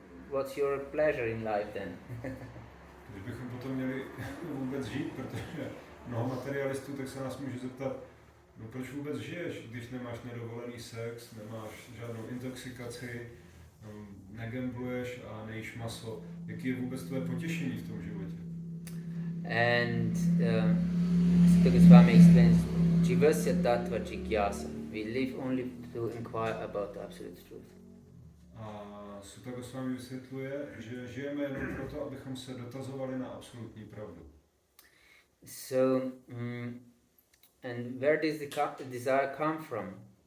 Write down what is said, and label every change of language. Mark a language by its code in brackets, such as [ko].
[en] What's your pleasure in life then? [cs] Když bychom potom měli vůbec žít, protože mnoho materialistů, tak se nás může zeptat, no proč vůbec žiješ, když nemáš nedovolený sex, nemáš žádnou intoxikaci, negambluješ a nejíš maso. Jaký je vůbec tvoje potěšení v tom životě? [en] And Sutta Goswami explains, [sa] Jivasya tattva jigyasa. [en] We live only to inquire about the absolute truth. [cs] A Sutta Goswami vysvětluje, že žijeme jenom proto, abychom se dotazovali na absolutní pravdu. [en] So, and where does the desire come from?